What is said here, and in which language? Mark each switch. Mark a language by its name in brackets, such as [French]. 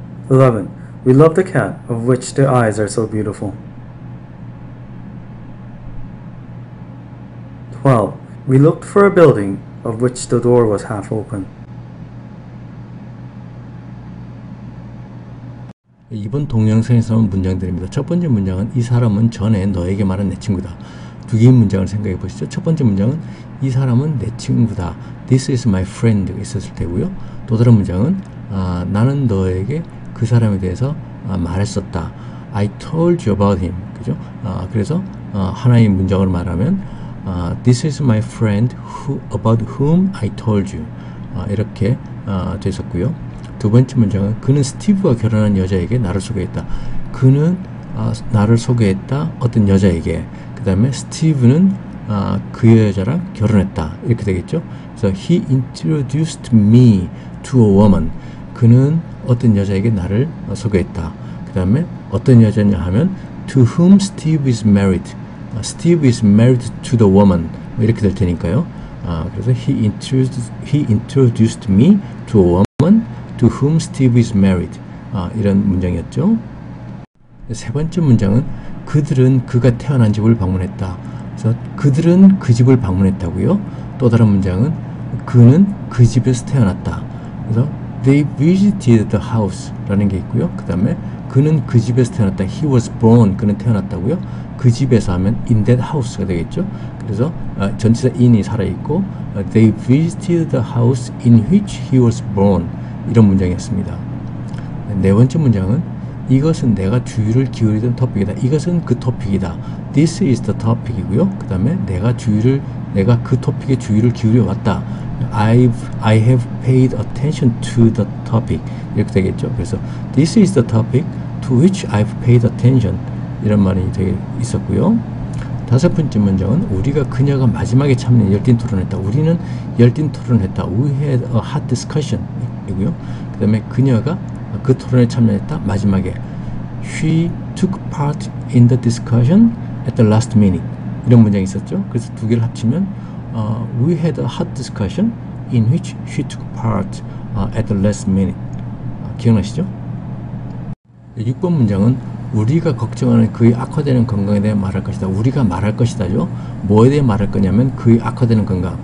[English] 11. We love the cat of which the eyes are so beautiful. 12. We looked for a building of which the door was half open. [Korean] 이번 동영상에서 나온 문장들입니다. 첫 번째 문장은 이 사람은 전에 너에게 말한 내 친구다. 두 개의 문장을 생각해 보시죠. 첫 번째 문장은 이 사람은 내 친구다. [English] This is my friend [Korean] 있었을 테고요. 또 다른 문장은 나는 너에게 그 사람에 대해서 말했었다. [English] I told you about him. 그죠? [Korean] 그래서 하나의 문장으로 말하면 [English] This is my friend about whom I told you. [Korean] 이렇게 됐었고요. 두 번째 문장은 그는 스티브와 결혼한 여자에게 나를 소개했다. 그는 나를 소개했다. 어떤 여자에게. 그 다음에 스티브는 그 여자랑 결혼했다. 이렇게 되겠죠. [English] 그래서 he introduced me to a woman. [Korean] 그는 어떤 여자에게 나를 소개했다. 그 다음에 어떤 여자냐 하면 [English] to whom Steve is married. Steve is married to the woman. [Korean] 이렇게 될 테니까요. [English] 그래서 he introduced me to a woman to whom Steve is married. [Korean] 이런 문장이었죠. 세 번째 문장은 그들은 그가 태어난 집을 방문했다. 그래서 그들은 그 집을 방문했다고요. 또 다른 문장은 그는 그 집에서 태어났다. [English] 그래서 they visited the house [Korean] 라는 게 있고요. 그 다음에 그는 그 집에서 태어났다. [English] He was born. [Korean] 그는 태어났다고요. 그 집에서 하면 in that house가 되겠죠. 그래서 전치사 in이 살아있고 [English] they visited the house in which he was born. [Korean] 이런 문장이었습니다. 네 번째 문장은 이것은 내가 주의를 기울이던 토픽이다. 이것은 그 토픽이다. [English] This is the topic이고요. [Korean] 그 다음에 내가 그 토픽에 주의를 기울여 왔다. [English] I have paid attention to the topic. [Korean] 이렇게 되겠죠. [English] 그래서 this is the topic to which I've paid attention. [Korean] 이런 말이 되게 있었고요. 다섯 번째 문장은 우리가 그녀가 마지막에 참는 열띤 토론했다. 우리는 열띤 토론했다. [English] We had a hot discussion 이고요. [Korean] 그 다음에 그녀가 그 토론에 참여했다. [English] 마지막에 She took part in the discussion at the last minute. [Korean] 이런 문장이 있었죠. 그래서 두 개를 합치면 [English] We had a hot discussion in which she took part at the last minute. [Korean] 기억나시죠? 6번 문장은 우리가 걱정하는 그의 악화되는 건강에 대해 말할 것이다. 우리가 말할 것이다죠. 뭐에 대해 말할 거냐면 그의 악화되는 건강.